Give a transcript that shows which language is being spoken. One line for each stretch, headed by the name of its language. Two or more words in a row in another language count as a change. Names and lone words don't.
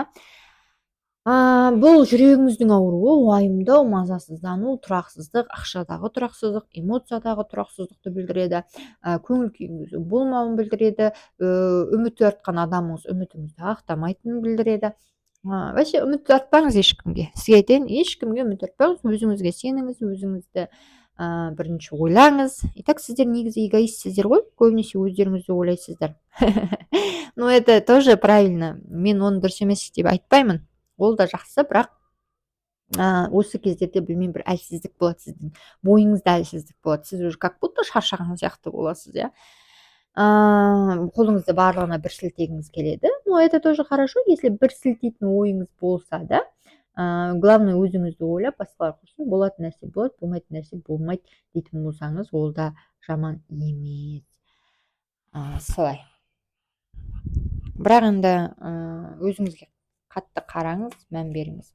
Kazakh: Бұл жүрегіңіздің ауруы, уайымдау, мазасыздану, тұрақсыздық, ақшадағы тұрақсыздық, эмоциядағы тұрақсыздықты білдіреді, көңіл күйіңіздің болмауын білдіреді, үміт артқан адамыңыз үмітіңізді ақтамайтынын білдіреді. Вообще үміт артпаңыз ешкімге. Сізге айтайын, ешкімге үміт артпаңыз, өзіңізге сеніңіз, өзіңізді бірінші ойлаңыз. Итак, сіздер негізі эгоистсіздер ғой, көбінесе өздеріңізді ойлайсыздар.
Russian: Но это тоже правильно.
Kazakh: Мен оны дұрыс емес деп айтпаймын. Ол да жақсы, бірақ осы кездерде білмеймін, бір әлсіздік болады, сіздің бойыңызда әлсіздік болады, сіз
Russian: уже как будто
Kazakh: шаршаған сияқты боласыз, қолыңызды барлығына бір сілтегіңіз келеді.
Russian: Но это тоже хорошо, если
Kazakh: бір сілтейтін ойыңыз болса да, главное өзіңізді ойлап, басқалар құрсын, болатын нәрсе болады, болмайтын нәрсе болмайды дейтін болсаңыз, ол да жаман емес. Солай. Бірақ енді өзіңізге қатты қараңыз, мән беріңіз.